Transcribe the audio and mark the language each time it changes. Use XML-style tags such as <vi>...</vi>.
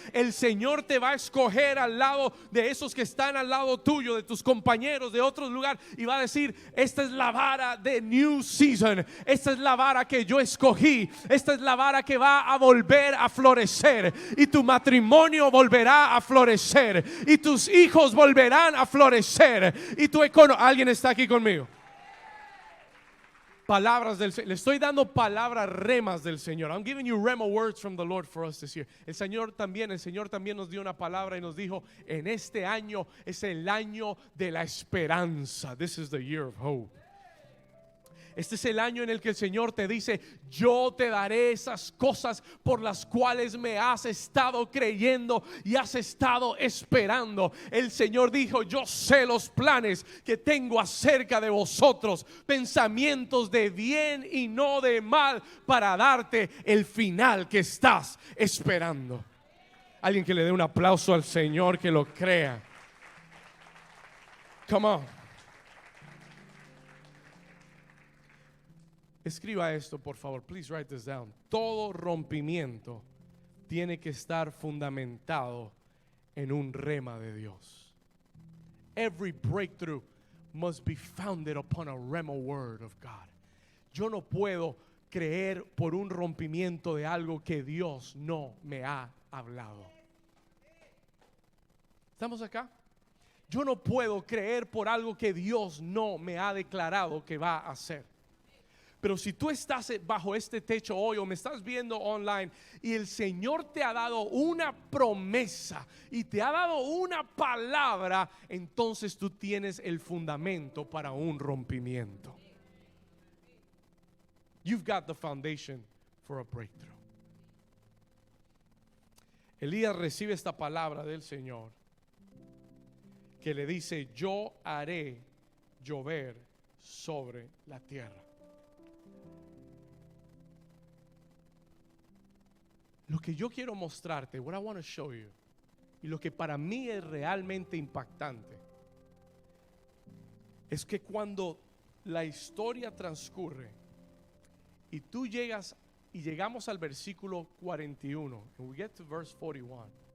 <es>El Señor te va a escoger al lado de esos que están al lado tuyo, de tus compañeros de otros lugares, y va a decir: esta es la vara de New Season, esta es la vara que yo escogí, esta es la vara que va a volver a florecer, y tu matrimonio volverá a florecer, y tus hijos volverán a florecer, y tu economía. ¿Alguien está aquí conmigo? Palabras del Señor. Le estoy dando palabras remas del Señor.</es> <en>I'm giving you rema words from the Lord for us this year.</en> <es>El Señor también nos dio una palabra y nos dijo: en este año es el año de la esperanza.</es> <en>This is the year of hope.</en> <es>Este es el año en el que el Señor te dice: yo te daré esas cosas por las cuales me has estado creyendo y has estado esperando. El Señor dijo: yo sé los planes que tengo acerca de vosotros, pensamientos de bien y no de mal, para darte el final que estás esperando. Alguien que le dé un aplauso al Señor, que lo crea.</es> <en>Come on.</en> <es>Escriba esto, por favor.</es> <en>Please write this down.</en> <es>Todo rompimiento tiene que estar fundamentado en un rema de Dios.</es> <en>Every breakthrough must be founded upon a rema word of God.</en> <es>Yo no puedo creer por un rompimiento de algo que Dios no me ha hablado. ¿Estamos acá? Yo no puedo creer por algo que Dios no me ha declarado que va a hacer. Pero si tú estás bajo este techo hoy o me estás viendo online y el Señor te ha dado una promesa y te ha dado una palabra, entonces tú tienes el fundamento para un rompimiento.</es> <en>You've got the foundation for a breakthrough.</en> <es>Elías recibe esta palabra del Señor que le dice: yo haré llover sobre la tierra. Lo que yo quiero mostrarte,</es> <en>what I want to show you,</en> <es>y lo que para mí es realmente impactante, es que cuando la historia transcurre y tú llegamos al versículo 41,</es> <en>and we get to verse 41.</en>